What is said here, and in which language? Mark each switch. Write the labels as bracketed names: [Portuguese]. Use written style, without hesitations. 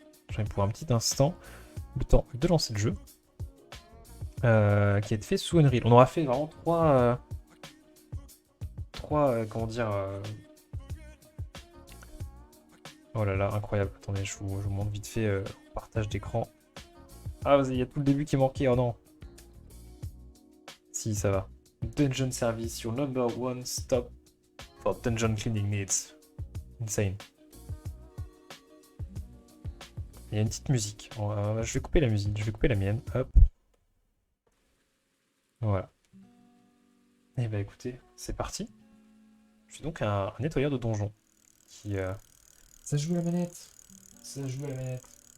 [French] Je vais pour un petit instant le temps de lancer le jeu, qui a été fait sous Unreal. On aura fait vraiment comment dire... Oh là là, incroyable. Attendez, je vous montre vite fait partage d'écran. Ah, il y a tout le début qui est manqué, oh non. Si, ça va. [English] Dungeon Service, your number one stop for dungeon cleaning needs. Insane. [French] Il y a une petite musique. Je vais couper la musique, je vais couper la mienne. Hop. Voilà. Et bah écoutez, c'est parti. Je suis donc un nettoyeur de donjon. Qui... Ça joue la manette. Ça joue la manette.